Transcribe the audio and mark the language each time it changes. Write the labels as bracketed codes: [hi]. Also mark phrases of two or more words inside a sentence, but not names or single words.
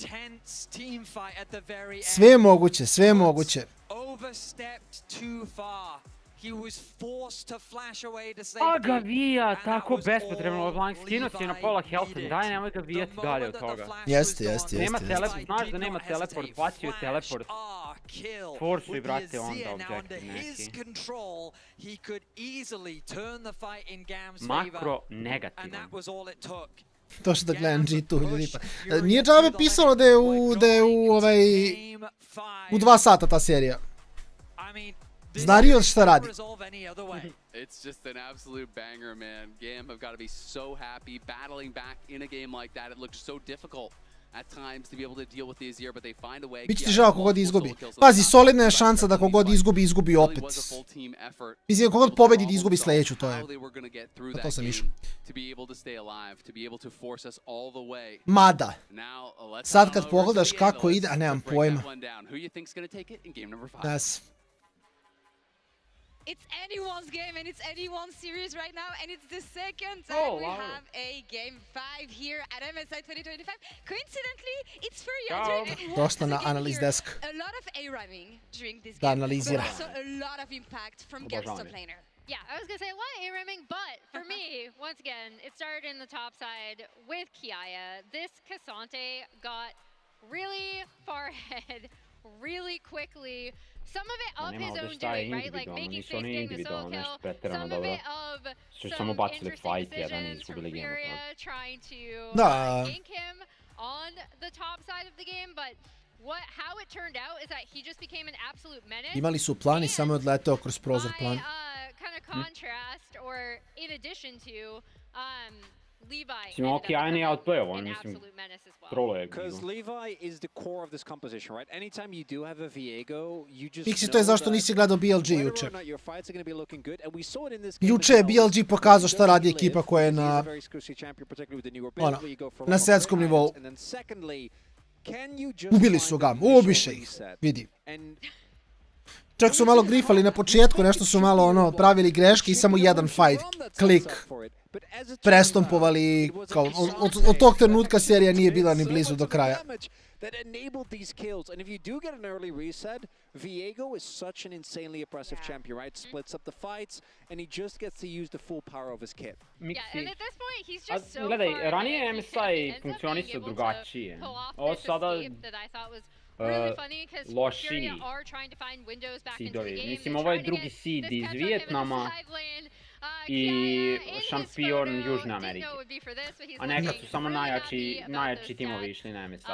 [sr] Sve je moguće. A ga vija, tako bespotrebno, LeBlanc skinuo si na pola health, daj nemoj ga vijeti dalje od toga. Jeste. Nema teleport, znaš da nema teleport, bacio je teleport. [en] kill. Forse With the [sr] brate onda [en] Azir now under objective his [sr] neki. [en] control, he could easily turn the fight in GAM's [sr] Makro [en] favor, and [sr] negativan. [en] that was all it took. [sr] Došli da gledam G2 ljudi. Nije džabe pisalo da je u 2 sata ta serija. Zna Riot šta radi. [en] It's just an absolute banger, man. GAM have got to be so happy battling back in a game like that. It looked so difficult at times to be able to deal with the Azir, but they find a way. [sr] Biće ti žao kogod izgubi. Pazi, solidna je šansa da kogod izgubi opet. Mislim, kogod pobedi da izgubi sledeću, to je. To sam išao. Mada, sad kad pogledaš kako ide, a nemam pojma. [en] Yes. It's anyone's game and it's anyone's series right now, and it's the second time we have a game 5 here at MSI 2025. Coincidentally, it's Furia. [sr] Dosta na analiz desk. [en] A lot of A-ramming during this [sr] Da [en] game, [sr] analizira. [en] but also a lot of impact from GAM's top laner. Yeah, I was going to say a lot of A-ramming, but for me, once again, it started in the top side with Kiaya. This Cassante got really far ahead really quickly. Some of it of his own doing, right? Like making space, getting the solo kill. Some of it of some interesting decisions from Furia trying to gank him on the top side of the game, but how it turned out is that he just became an absolute menace. [sr] Imali su plan I samo je odleteo kroz prozor plan. [en] Kind of contrast, or in addition to Levi. [sr] Mislim, Kiaya nije outplayovan, mislim, troluje. [en] Because Levi is the core of this composition, right? Anytime you do have a Viego, you just [sr] Pixi, to je zašto nisi gledao BLG juče. [en] your fights are going to be looking good, and we saw it in this [sr] Juče je BLG pokazao šta radi ekipa koja je na svjetskom nivou. Ubili su ga, ubiše ih, vidi. Čak su malo grifali na početku, nešto su malo pravili greške I samo jedan fight, klik, prestompovali, kao, od tog trenutka serija nije bila ni blizu do kraja. [en] That enabled these kills, and if you do get an early reset, Viego is such an insanely oppressive champion, right? Splits up the fights, and he just gets to use the full power of his kit. Yeah, and at this point, he's just so [sr] gledaj, [en] far [sr] ranije MSI funkcionisao drugačije. Ovo sada lošiji seedovi. Mislim, ovo je drugi seed iz Vijetnama I šampion Južne Amerike. A nekad su samo najjači timovi išli na MSI.